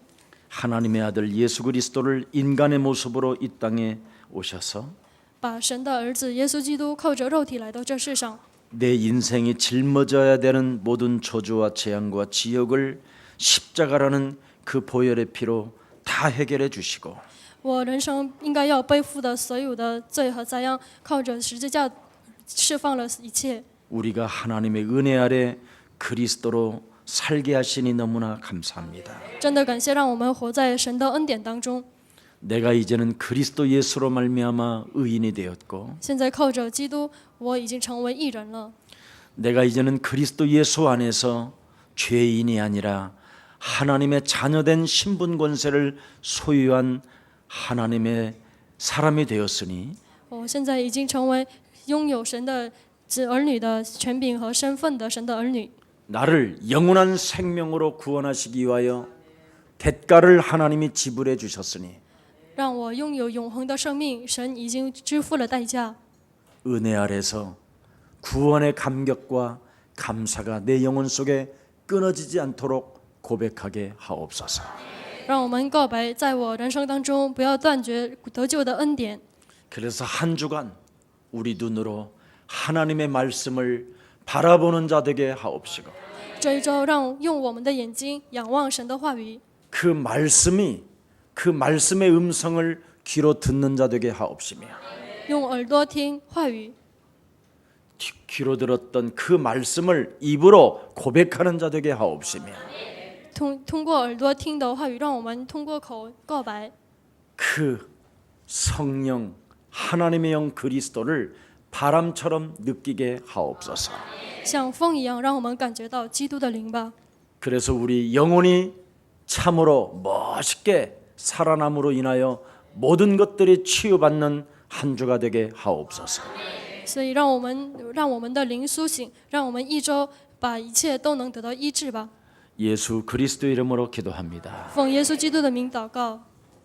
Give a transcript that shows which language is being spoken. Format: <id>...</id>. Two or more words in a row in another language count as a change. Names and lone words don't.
<ko>하나님의 아들 예수 그리스도를 인간의 모습으로 이 땅에 오셔서</ko> <zh>把神的儿子耶稣基督靠着肉体来到这世上，</zh> <ko>내 인생이 짊어져야 되는 모든 저주와 재앙과 지역을 십자가라는 그 보혈의 피로 다 해결해 주시고</ko> <zh>我人生应该要背负的所有的罪和灾殃，靠着十字架释放了一切。</zh> <ko>우리가 하나님의 은혜 아래 그리스도로 살게 하시니 너무나 감사합니다.</ko> <zh>真的感谢，让我们活在神的恩典当中。</zh> <ko>내가 이제는 그리스도 예수로 말미암아 의인이 되었고</ko> <zh>现在靠着基督，我已经成为义人了。</zh> <ko>내가 이제는 그리스도 예수 안에서 죄인이 아니라 하나님의 자녀된 신분 권세를 소유한 하나님의 사람이 되었으니</ko> <zh>我现在已经成为拥有神的儿女的权柄和身份的神的儿女。</zh> <ko>나를 영원한 생명으로 구원하시기 위하여 대가를 하나님이 지불해 주셨으니</ko> <zh>让我拥有永恒的生命，神已经支付了代价。</zh> <ko>은혜 아래서 구원의 감격과 감사가 내 영혼 속에 끊어지지 않도록 고백하게 하옵소서.</ko> <zh>让我们告白，在我人生当中不要断绝得救的恩典。</zh> <ko>그래서 한 주간 우리 눈으로 하나님의 말씀을 바라보는 자 되게 하옵시고</ko> <zh>这一周，让用我们的眼睛仰望神的话语，</zh> <ko>그 말씀의 음성을 귀로 듣는 자 되게 하옵시며</ko> <zh>用耳朵听话语，</zh> <ko>귀로 들었던 그 말씀을 입으로 고백하는 자 되게 하옵시며</ko> <zh>通过耳朵听的话语，让我们通过口告白。</zh> <ko>그 성령 하나님의 영 그리스도를 바람처럼 느끼게 하옵소서.</ko> <zh>像风一样，让我们感觉到基督的灵吧。</zh> <ko>그래서 우리 영혼이 참으로 멋있게 살아남으로 인하여 모든 것들이 치유받는 한 주가 되게 하옵소서.</ko> <zh>所以让我们的灵苏醒，让我们一周把一切都能得到医治吧。</zh> <ko>예수 그리스도 이름으로 기도합니다.</ko> <zh>奉耶稣基督的名祷告。</zh>